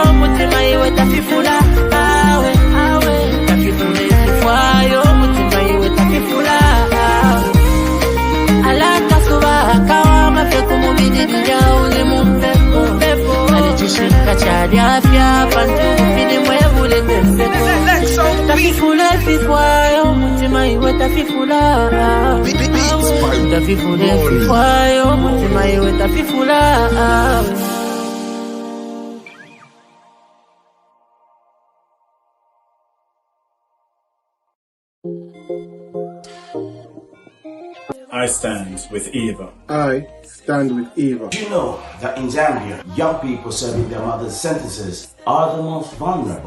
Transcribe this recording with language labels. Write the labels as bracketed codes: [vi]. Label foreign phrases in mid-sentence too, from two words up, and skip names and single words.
[bem] mutima iwe tafifula awe tafifule fifwayo mutima iwe tafifula awe alaka suba kawa mafeku mubididira uri mumpepo ale Chishinka chali afya pantu fili mwebule tenseko tafifule fifwayo mutima iweta fifula Weta fifula fifwayo Mutima iweta fifula [en] I stand with Eva. I stand with Eva. Do you know that in Zambia, young people serving their mother's sentences are the most vulnerable?